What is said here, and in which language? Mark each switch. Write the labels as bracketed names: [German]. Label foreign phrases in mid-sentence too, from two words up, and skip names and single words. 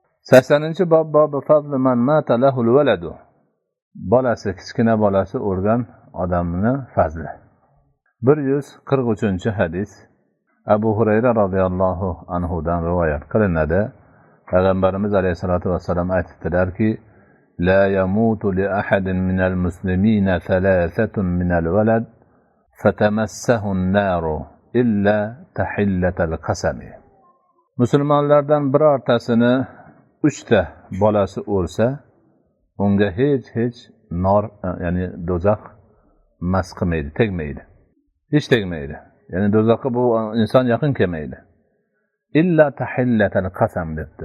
[Uzbek] 80-chi bob [Arabic] باب فضل من مات له الولد. [Uzbek] Bolasi, kichkina bolasi o'lgan odamni fazli. 143-hadis Abu Hurayra [Arabic] رضي الله عنه [Uzbek] dan rivoyat qilinadi. Payg'ambarimiz [Arabic] عليه الصلاة والسلام [Uzbek] aytdilarki: [Arabic] "لا يموت لأحد من المسلمين ثلاثة من الولد فتمسه النار إلا تحلة القسم." [Uzbek] Musulmonlardan birortasini 3 ta bolasi o'lsa, unga hech nor, ya'ni do'zax mas qilmaydi, tegmaydi. Hech tegmaydi. Ya'ni do'zaxga bu inson yaqin kelmaydi. [Arabic] إلا تحلة القسم [Uzbek] debdi.